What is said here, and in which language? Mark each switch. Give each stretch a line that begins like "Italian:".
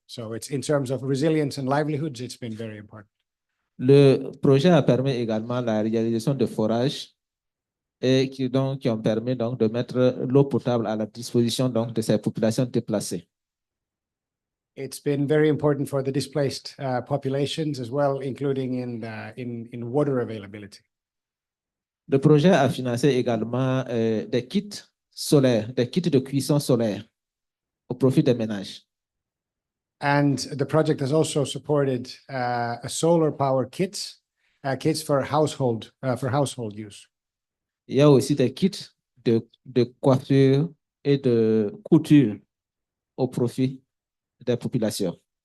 English: So it's in terms of resilience and livelihoods, it's been very important.
French: Le projet a permis également la réalisation de forages et qui ont permis donc de mettre l'eau potable à la disposition donc de ces populations déplacées.
English: It's been very important for the displaced populations as well, including in water availability.
French: Le projet a financé également des kits solaires, des kits de cuisson solaire au profit des ménages.
English: And the project has also supported a solar power kits for household use.
French: Il y a aussi des kits de coiffure et de couture au profit des populations.